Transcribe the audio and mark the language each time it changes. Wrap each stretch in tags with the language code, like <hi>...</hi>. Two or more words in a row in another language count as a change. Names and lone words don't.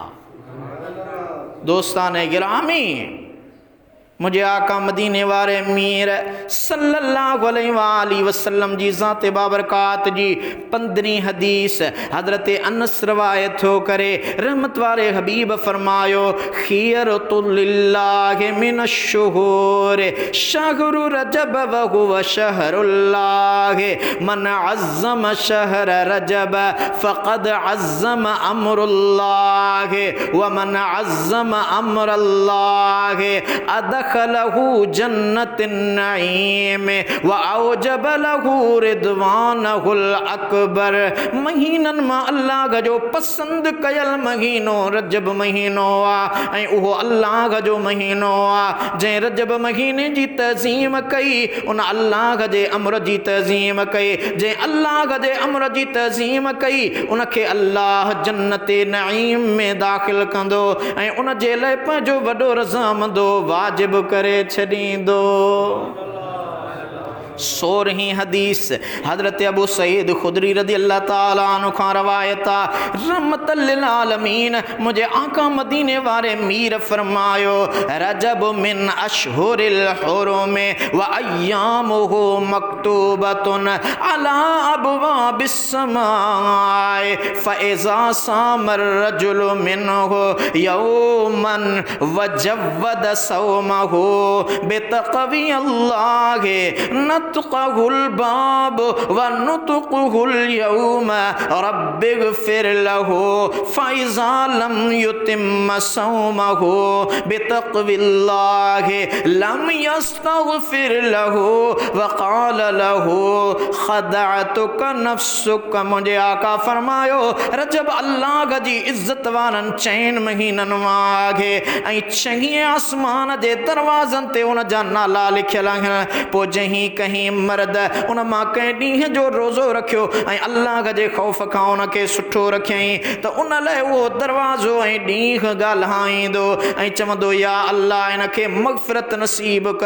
<sd>दोस्तान गिरामी, मुझे आका मदीने वारे मीर</sd> <ar>صلى الله عليه وسلم</ar> <sd>जी ज़ात बाबरकात जी 15वीं हदीस हज़रत अनस रवायत हो करे रहमत वारे हबीब फरमायो</sd> <ar>خيرة الله من الشهور شهر رجب وهو شهر الله من عظم شهر رجب فقد عظم أمر الله ومن عظم أمر الله أدخله جنة النعيم وأوجب له رضوانه الأكبر.</ar> <sd>महीनन मां अल्लाह जो पसंद कयल महीनो रजब महीनो आ ऐं उहो अल्लाह जो महीनो आ। जंहिं रजब महीने जी तज़ीम कई उन अल्लाह जे अमर जी तज़ीम कई। जंहिं अल्लाह जे अमर जी तज़ीम कई उन खे अल्लाह जन्नत नईम में दाख़िल कंदो ऐं उन जे लाइ पंहिंजो वॾो रज़ामंदो वाजिब करे छॾींदो। 16वीं हदीस हज़रत अबू सईद खुदरी</sd> <ar>رضي الله تعالى عنه</ar> <sd>खां रवायत आ</sd> <ar>رحمة للعالمين</ar> <sd>मुझे आका मदीने वारे मीर फरमायो रजब</sd> <ar>من أشهر الحرم و وأيامه مكتوبة على أبواب السماء فإذا صام الرجل منه يوما وجود صومه بتقوى الله نطق الباب ونطق اليوم رب اغفر له فإذا لم يتم صومه بتقوى الله لم يستغفر له وقال له خدعتك نفسك.</ar> <sd>मुझे आका फरमायो रजब अल्लाह जी इज़्ज़त वारनि 4 महीननि मां आहे ऐं 6 आसमान जे दरवाज़नि ते उन जा नाला लिखियल आहिनि। पोइ जहीं कहीं मर्द उन मां कंहिं ॾींहं जो रोज़ो रखियो ऐं अल्लाह जे ख़ौफ़ खां उन खे सुठो रखियईं त उन लाइ उहो दरवाज़ो ऐं ॾींहुं ॻाल्हाईंदो ऐं चवंदो</sd> <ar>يا الله</ar> <sd>इन खे मग़फ़िरत नसीब कर।</sd>